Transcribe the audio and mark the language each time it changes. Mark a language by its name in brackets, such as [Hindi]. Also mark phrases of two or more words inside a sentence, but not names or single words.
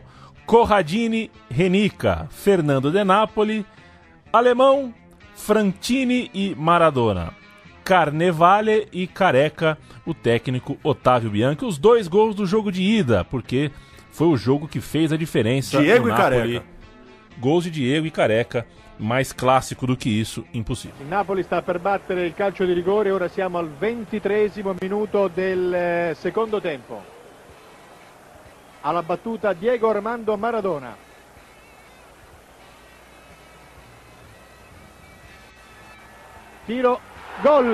[Portuguese] Corradini, Renica, Fernando De Napoli, Alemão, Frantini e Maradona. Carnevale e Careca, o técnico Otávio Bianchi. Os 2 gols do jogo de ida, porque foi o jogo que fez a diferença. Diego e Careca. Gols de Diego e Careca, mais clássico do que isso, impossível. [Italian] Il Napoli sta per battere il calcio di rigore, ora siamo al 23esimo minuto del secondo tempo. Alla battuta Diego Armando Maradona. Tiro, gol!